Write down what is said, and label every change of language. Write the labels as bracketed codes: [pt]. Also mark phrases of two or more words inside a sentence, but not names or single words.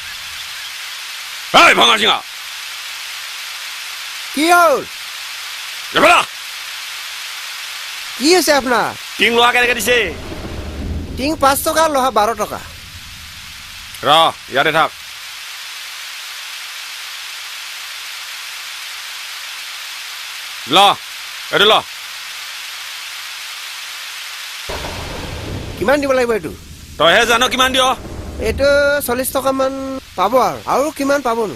[bn] এই ভাঙা সিঙা কি হল এবেলা কি আছে আপনার [as] টিং লোহা কেনেকে দিছে টিং 5 টাকা লোহা 12 টাকা র ইয়াতে থাক ল এইটো ল কিমান দিব লাগিব এইটো তইহে জানো কিমান দিয় এইটো 40 টাকা মান পাব আৰু কিমান পাবনো